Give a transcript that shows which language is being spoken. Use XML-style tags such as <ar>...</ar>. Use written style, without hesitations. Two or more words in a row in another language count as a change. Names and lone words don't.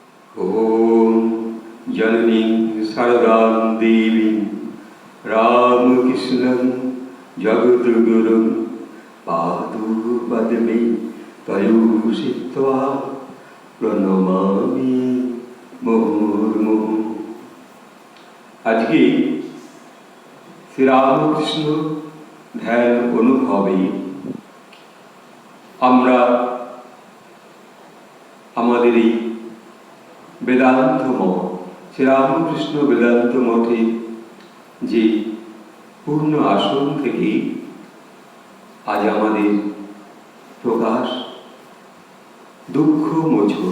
<sa>ओम जननी शारदां देवी रामकृष्णं जगद्गुरुं पादुपद्मे तयोषित्वा प्रणमामि मुहुर्मुहुः।</sa> <bn>আজকে শ্রীরামকৃষ্ণ ধ্যান অনুভবে আমরা আমাদের এই বেদান্ত মঠ, শ্রীরামকৃষ্ণ বেদান্ত মঠে যে পূর্ণ আসন থেকে আজ আমাদের প্রকাশ দুঃখ মোচন।</bn>